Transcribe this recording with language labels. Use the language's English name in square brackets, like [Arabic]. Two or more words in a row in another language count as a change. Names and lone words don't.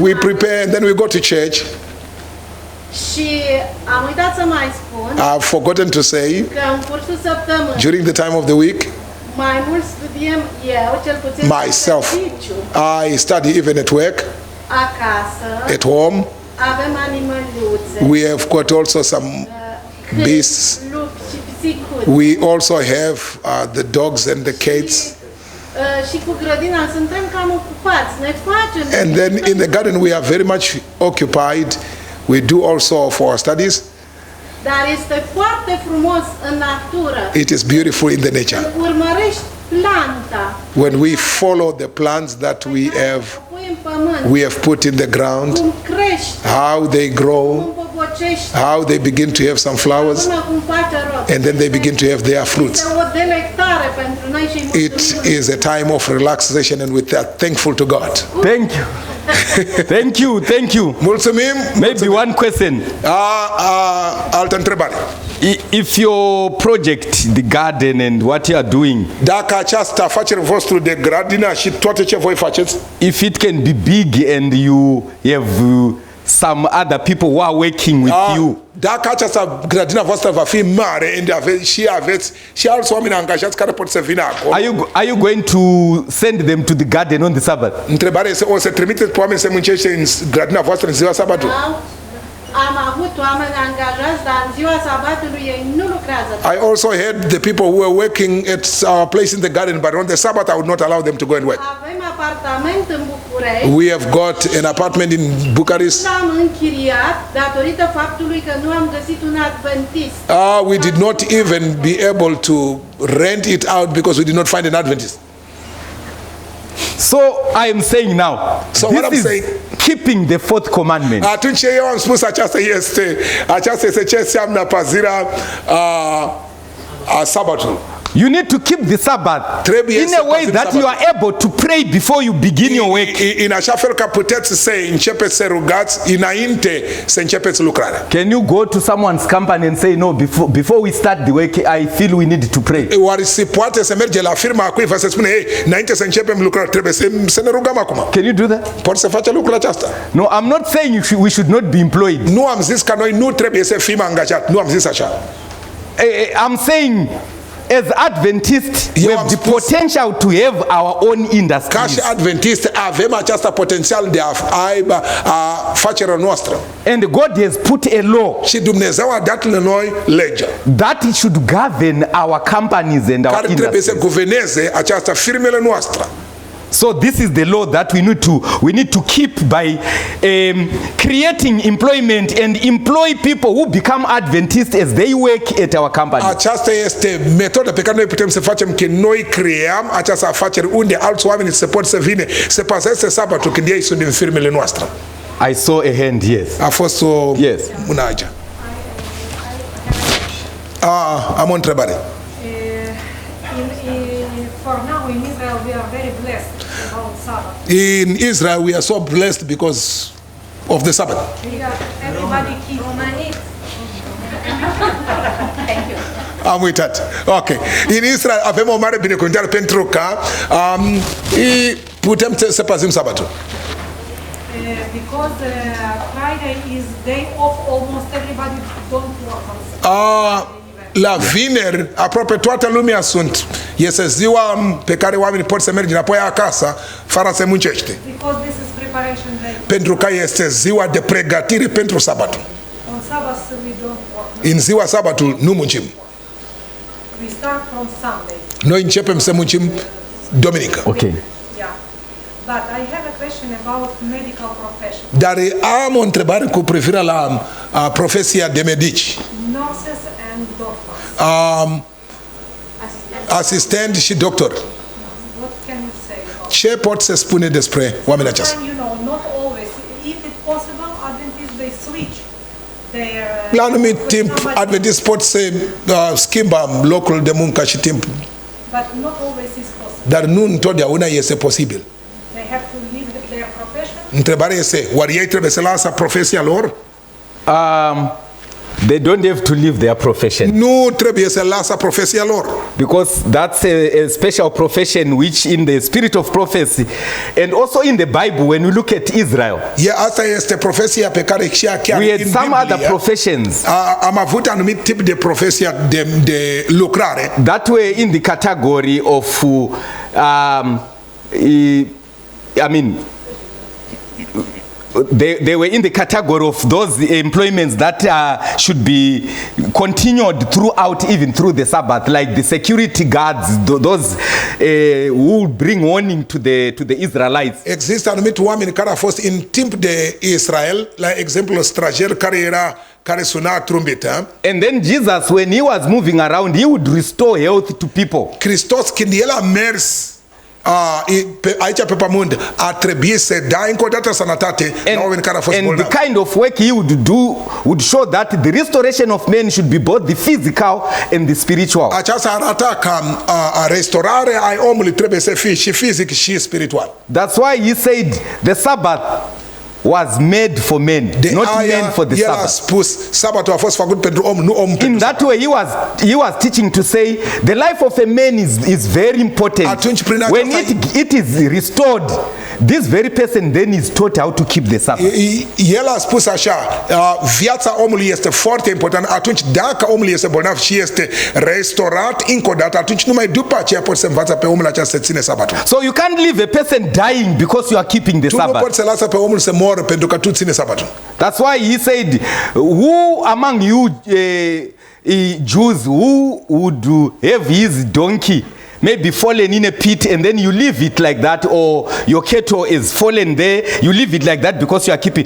[English] we prepare, and then we go to church. [Romanian] Și am uitat să mai spun [English] I've forgotten to say, [Romanian] că în cursul săptămânii [English] during the time of the week, [Romanian] mai mult studiem eu, cel puțin [English] myself, [Romanian] în serviciu, [English] I study even at work, [Romanian] acasă, [English] at home. [Romanian] avem animăluțe, [English] We have got also some beasts. [Romanian] lupi și pisicuți. [English] We also have the dogs and the cats. [Romanian] Și cu grădina suntem cam ocupați, ne facem. [English] And then in the garden we are very much occupied. We do also for our studies. [Romanian] Dar este foarte frumos în natură. [English] It is beautiful in the nature. [Romanian] Când urmărești planta, [English] When we follow the plants that we have, [Romanian] o pui în pământ, [English] we have put in the ground, [Romanian] cum crești, [English] how they grow, [Romanian] cum popocești, [English] how they begin to have some flowers, [Romanian] până cum face rod. [English] and then they begin to have their fruits. [Romanian] Este o delectare pentru noi și [English] It is a time of relaxation, and with that, thankful to God. Thank you. Thank you. [Romanian] Mulțumim. [English] Maybe one question. [Romanian] Altă întrebare. [English] If your project, the garden and what you are doing, [Romanian] Dacă această afacere vostru de grădină și toate ce voi faceți, [English] if it can be big and you have some other people who are working with you, [Romanian] dacă această grădină voastră va fi mare și aveți și alți oameni angajați care pot să vină acolo, [English] are you going to send them to the garden on the Sabbath? [Romanian] întrebarea este, o să trimiteți pe oameni să muncește în grădina voastră în ziua sabatului? Am avut oameni angajați, dar în ziua sabatului ei nu lucrează. [English] I also had the people who were working at our place in the garden, but on the Sabbath I would not allow them to go and work. [Romanian] Avem apartament în București. [English] We have got an apartment in Bucharest. [Romanian] L-am închiriat datorită faptului că nu am găsit un adventist. [English] We did not even be able to rent it out because we did not find an Adventist. So I am saying now, So what I'm this is saying- keeping the fourth commandment. [Romanian] Atunci eu am spus aceasta este ce înseamnă păzirea a sabatului. [English] You need to keep the Sabbath [Romanian] Trebuie [English] in [Romanian] să [English] a way [Romanian] păzim [English] that you [Romanian] sabatul. [English] are able to pray before you begin your work. [Romanian] În așa fel că puteți să începeți să rugați înainte să începeți lucrarea. [English] Can you go to someone's company and say, no, before we start the work, I feel we need to pray? [Romanian] Oare se poate să merge la firma cuiva să spune, ei, înainte să începem lucrarea, trebuie să ne rugăm acum. [English] Can you do that? [Romanian] Poți să faci lucrul acesta. [English] No, I'm not saying we should not be employed. [Romanian] Nu am zis că noi nu trebuie să fim angajați. Nu am zis așa. [English] I'm saying, as Adventists, we [Romanian] Eu [English] have [Romanian] am [English] the [Romanian] spus- [English] potential to have our own [Romanian] Ca și [English] industries. [Romanian] adventist avem această potențial de a aibă afacerea noastră. [English] And God has put a law [Romanian] Și Dumnezeu a dat la noi legea [English] that it should govern our companies and our [Romanian] care trebuie să [English] industries. [Romanian] guverneze această firmele noastre. [English] So this is the law that we need to keep by creating employment and employ people who become Adventists as they work at our company. [Romanian] Aceasta este metoda pe care noi putem să facem, că noi creăm această afacere unde alți oameni se pot să vină să păzeze sabatul când ei sunt din firmele noastre. [English] I saw a hand, yes. [Romanian] A fost o [English] Yes. [Romanian] mână aici. Am o întrebare. [English] For now in Israel we are very blessed about Sabbath. In Israel we are so blessed because of the Sabbath. Everybody keeps money. [Romanian] Am uitat. Ok. În Israel avem o mare binecuvântare pentru că putem să păzim sabatul. [English] Because Friday is day off, almost everybody don't work on Saturday. [Romanian] La vineri, aproape toată lumea este ziua pe care oamenii pot să merg înapoi acasă, fără să muncește. [English] Because this is preparation day. [Romanian] Pentru că este ziua de pregătire pentru sabatul. [English] On Sabbath we don't work. [Romanian] În ziua sabatul nu muncim. [English] We start from Sunday. [Romanian] Noi începem să muncim duminică. [English] Okay. Yeah. But I have a question about medical profession. [Romanian] Dar am o întrebare cu privire la profesia de medici. [English] Nurses and doctors. [Romanian] Asistent și doctor. [English] What can you say about [Romanian] Ce pot să spune despre oamenii aceștia? [English] And, not always. If it's possible, Adventists they switch their. [Romanian] La anumit [English] with [Romanian] timp, [English] somebody- [Romanian] adventist pot să schimba locul de muncă și timp, [English] But not always is possible. [Romanian] dar nu întotdeauna este posibil. [English] They have to leave their profession. [Romanian] Întrebarea este, oare ei trebuie să lasă profesia lor? [English] They don't have to leave their profession [Romanian] Nu trebuie să lasă profesia lor. [English] because that's a special profession which in the spirit of prophecy and also in the Bible when we look at Israel, [Romanian] Asta este profesia pe care și chiar [English] we had [Romanian] în [English] some other [Romanian] Biblie [English] professions [Romanian] am avut anumit tip de profesia de lucrare [English] that were in the category of I mean they were in the category of those employments that should be continued throughout, even through the Sabbath, like the security guards, those who bring warning to the Israelites. [Romanian] Există anumiti oameni care au fost în timp de Israel, la exemplu străjer care suna trumbită. [English] And then Jesus, when he was moving around, he would restore health to people. [Romanian] Hristos, când el a mers aici pe pământ, a trebuit să dea încă o dată sănătate la oameni care au fost [English] And the [Romanian] bolnavi. [English] kind of work he would do would show that the restoration of men should be both the physical and the spiritual. [Romanian] Aceasta arată că restaurarea ai omului trebuie să fie și fizic și spiritual. [English] That's why he said the Sabbath was made for men, [Romanian] De [English] not men [Romanian] aia [English] for the [Romanian] el a [English] Sabbath. [Romanian] spus, sabatul a fost făcut pentru om, nu om [English] In [Romanian] pentru [English] that way, he was teaching to say the life of a man is very important. [Romanian] Atunci, prin [English] When [Romanian] aceasta- [English] it is restored, this very person then is taught how to keep the Sabbath. [Romanian] El a spus așa, viața omului este foarte importantă. Atunci, dacă omul este bolnav și este restaurat încă o dată, atunci numai după aceea poți să învața pe omul acesta să ține sabatul. [English] So you can't leave a person dying because you are keeping the [Romanian] Tu nu [English] Sabbath. [Romanian] poți să lasă pe omul să moară pentru că tu ține sabatul. [English] That's why he said, who among you Jews who would have his donkey maybe fallen in a pit and then you leave it like that, or your cattle is fallen there, you leave it like that because you are keeping.